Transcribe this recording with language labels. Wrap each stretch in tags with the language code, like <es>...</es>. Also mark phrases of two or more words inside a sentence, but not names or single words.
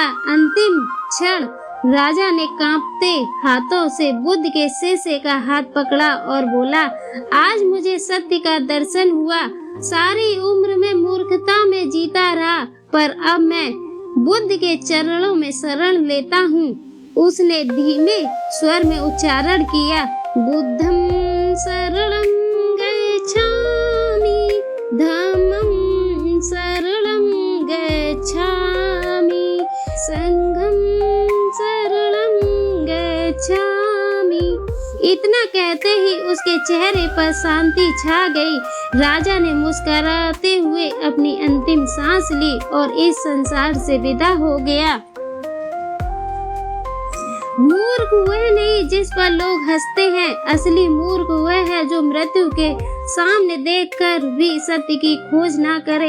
<hi>अंतिम क्षण राजा ने कांपते हाथों से बुद्ध के शिष्य का हाथ पकड़ा और बोला, आज मुझे सत्य का दर्शन हुआ। सारी उम्र में मूर्खता में जीता रहा, पर अब मैं बुद्ध के चरणों में शरण लेता हूँ। उसने धीमे स्वर में उच्चारण किया,</hi> <pi>बुद्धं शरणं गच्छामि, धम्मं शरणं गच्छामि, संघं शरणं गच्छामि।</pi> <hi>इतना कहते ही उसके चेहरे पर शांति छा गई। राजा ने मुस्कुराते हुए अपनी अंतिम सांस ली और इस संसार से विदा हो गया। मूर्ख वह नहीं जिस पर लोग हंसते हैं, असली मूर्ख वह है जो मृत्यु के सामने देखकर भी सत्य की खोज ना करे।</hi>